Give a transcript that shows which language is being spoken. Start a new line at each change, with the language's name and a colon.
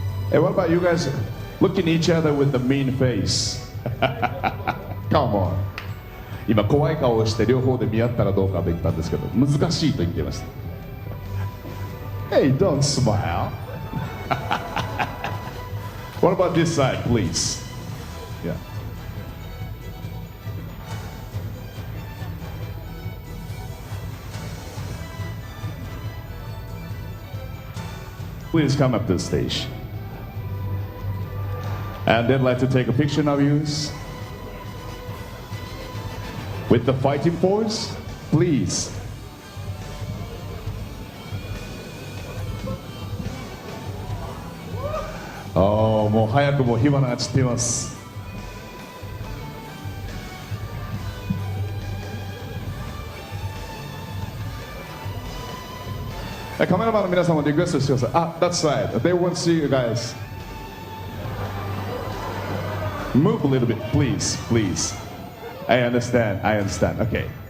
English: Hey, what about you guys looking at each other with the mean face? Come on.
Japanese: 今怖い顔をして両方で見合ったらどうかと言ったんですけど、難しいと言っていました。
English: Hey, don't smile. What about this side, please? Yeah. Please come up to the stage. And they'd like to take a picture of you with the fighting pose, please.
Japanese: Oh, もう早くも火花が散っています。カメラマンの皆さんもリクエストしてください。
English: あ、that side. They want to see you guys. Move a little bit, please, please. I understand, I understand. Okay.